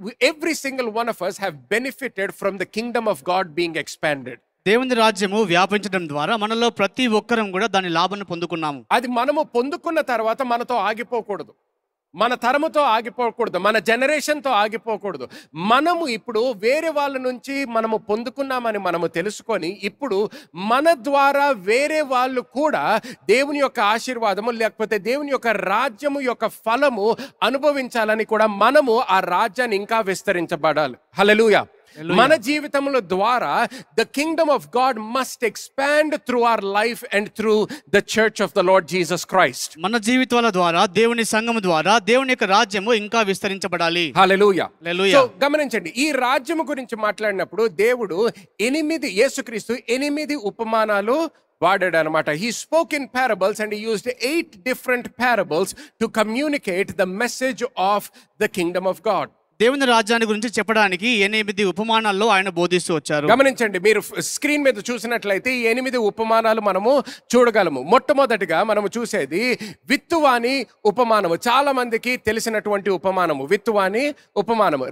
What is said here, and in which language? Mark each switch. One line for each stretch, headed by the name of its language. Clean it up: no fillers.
English: Every single one of us have benefited from the kingdom of God being expanded.
Telugu: దేవుని రాజ్యము వ్యాపించడం ద్వారా మనలో ప్రతి ఒక్కరం కూడా దాని లాభాన్ని పొందుకున్నాము. అది మనము పొందుకున్న తర్వాత మనతో ఆగిపోకూడదు, మన తరముతో ఆగిపోకూడదు, మన జనరేషన్తో ఆగిపోకూడదు. మనము ఇప్పుడు వేరే వాళ్ళ నుంచి మనము పొందుకున్నామని మనము తెలుసుకొని, ఇప్పుడు మన ద్వారా వేరే వాళ్ళు కూడా దేవుని యొక్క ఆశీర్వాదము లేకపోతే దేవుని యొక్క రాజ్యము యొక్క ఫలము అనుభవించాలని కూడా మనము ఆ రాజ్యాన్ని ఇంకా విస్తరించబడాలి. హల్లెలూయా. మన జీవితంలో ద్వారా
English: the kingdom of God must expand through our life and through the church of the Lord Jesus Christ.
Telugu: మన జీవితాల ద్వారా దేవుని సంఘము ద్వారా దేవుని యొక్క రాజ్యము ఇంకా విస్తరించబడాలి. హల్లెలూయా. హల్లెలూయా. సో గమనించండి, ఈ రాజ్యము గురించి మాట్లాడినప్పుడు దేవుడు యేసుక్రీస్తు 8 ఉపమానాలు వాడాడు అనమాట.
English: He spoke in parables and he used 8 different parables to communicate the message of the kingdom of God.
Telugu: దేవుని రాజ్యాన్ని గురించి చెప్పడానికి 8 ఉపమానాల్లో ఆయన బోధిస్తూ వచ్చారు. గమనించండి, మీరు స్క్రీన్ మీద చూసినట్లయితే ఈ 8 ఉపమానాలు మనము చూడగలము. మొట్టమొదటిగా మనము చూసేది విత్తువాని ఉపమానము. చాలా మందికి తెలిసినటువంటి ఉపమానము విత్తువాని ఉపమానము.